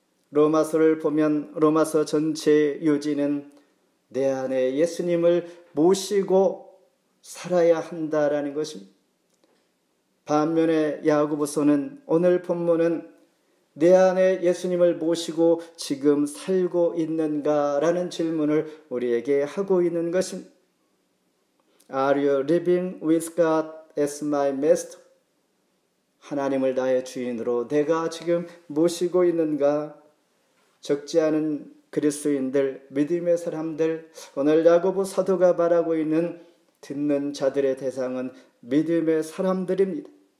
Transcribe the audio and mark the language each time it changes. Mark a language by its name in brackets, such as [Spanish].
[Korean] 로마서를 보면 로마서 전체의 요지는 내 안에 예수님을 모시고 살아야 한다라는 것입니다. 반면에 야고보서는 오늘 본문은 내 안에 예수님을 모시고 지금 살고 있는가라는 질문을 우리에게 하고 있는 것입니다. [English] Are you living with God as my master? [Korean] 하나님을 나의 주인으로 내가 지금 모시고 있는가? 적지 않은 그리스도인들, 믿음의 사람들, 오늘 야고보 사도가 말하고 있는 듣는 자들의 대상은 믿음의 사람들입니다.